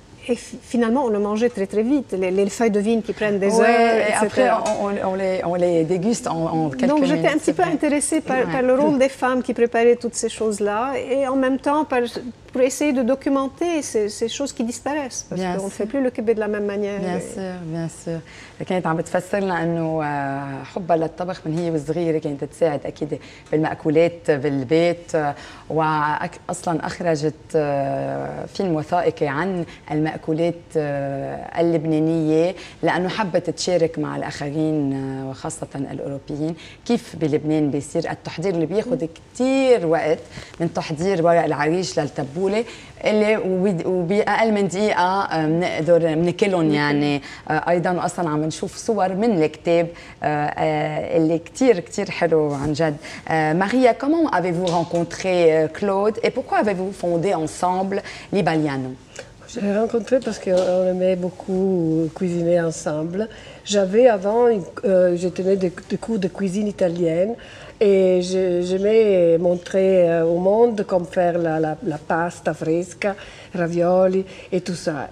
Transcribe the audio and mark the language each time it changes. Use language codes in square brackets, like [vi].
[fr] et finalement, on le mangeait très très vite. Les feuilles de vigne qui prennent des heures, et etc. après, on les déguste en quelques Donc minutes. j'étais un petit peu intéressée par le rôle des femmes qui préparaient toutes ces choses-là et en même temps pour essayer de documenter ces choses qui disparaissent. Parce qu'on ne fait plus le kibbe de la même manière. Bien sûr, bien sûr. [ar] كانت عم بتفسر لنا انه حبها للطبخ من هي وصغيره كانت تساعد اكيد بالمأكولات بالبيت واصلا اخرجت فيلم وثائقي عن المأكولات اللبنانيه لانه حبت تشارك مع الاخرين وخاصه الاوروبيين كيف بلبنان بيصير التحضير اللي بياخذ كثير وقت من تحضير ورق العريش للتبوله اللي وباقل من دقيقه بنقدر بناكلهم يعني ايضا اصلا عم نشوف صور من الكتاب اللي كثير كثير حلو عن جد. [fr] Maria, comment avez-vous rencontré Claude et pourquoi avez-vous fondé ensemble Libaliano? Je l'ai rencontré parce qu'on aimait beaucoup cuisiner ensemble. J'avais avant, je tenais des cours de cuisine italienne et j'aimais montrer au monde comment faire la pasta fresca, ravioli et tout ça.